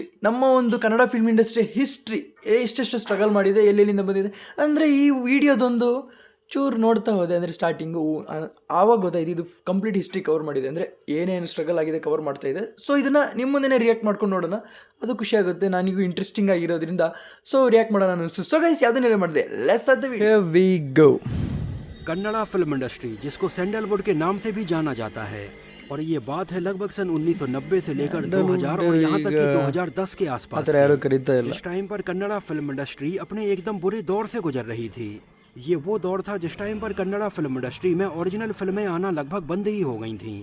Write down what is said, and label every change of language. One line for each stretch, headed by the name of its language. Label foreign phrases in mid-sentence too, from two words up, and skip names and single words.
Kannada: ನಮ್ಮ ಒಂದು ಕನ್ನಡ
English: film industry history
Kannada: ಎಷ್ಟೆಷ್ಟು ಸ್ಟ್ರಗಲ್ ಮಾಡಿದೆ, ಎಲ್ಲೆಲ್ಲಿಂದ ಬಂದಿದೆ ಅಂದರೆ ಈ ವಿಡಿಯೋದೊಂದು ಚೂರು ನೋಡ್ತಾ ಹೋದೆ ಅಂದರೆ ಸ್ಟಾರ್ಟಿಂಗು ಆವಾಗ ಗೊತ್ತಾಯ್ತು ಇದು
English: complete history cover
Kannada: ಮಾಡಿದೆ, ಅಂದರೆ ಏನೇನು ಸ್ಟ್ರಗಲ್ ಆಗಿದೆ ಕವರ್ ಮಾಡ್ತಾ ಇದೆ. ಸೊ ಇದನ್ನು ನಿಮ್ಮ ಮುಂದೆ ರಿಯಾಕ್ಟ್ ಮಾಡ್ಕೊಂಡು ನೋಡೋಣ, ಅದು ಖುಷಿ ಆಗುತ್ತೆ, ನನಗೂ ಇಂಟ್ರೆಸ್ಟಿಂಗ್ ಆಗಿರೋದ್ರಿಂದ. ಸೊ ರಿಯಾಕ್ಟ್ ಮಾಡೋಣ ಅನಿಸ್ತು.
English: so guys
Kannada: ಯಾವುದನ್ನೆಲ್ಲ ಮಾಡಿದೆ,
English: let's start the video. Here we go.
Hindi: कन्नड़ा
English: film industry,
Hindi: जिसको सैंडलवुड के नाम से भी जाना जाता है, और ये बात है लगभग सन 1990 से लेकर 2000 और यहाँ तक कि 2010 के आसपास की। इस टाइम पर कन्नड़ा
English: film industry
Hindi: अपने एकदम बुरे दौर से गुजर रही थी। ये वो दौर था जिस टाइम पर कन्नड़ा
English: film industry
Hindi: में ओरिजिनल फिल्में आना लगभग बंद ही हो गई थीं।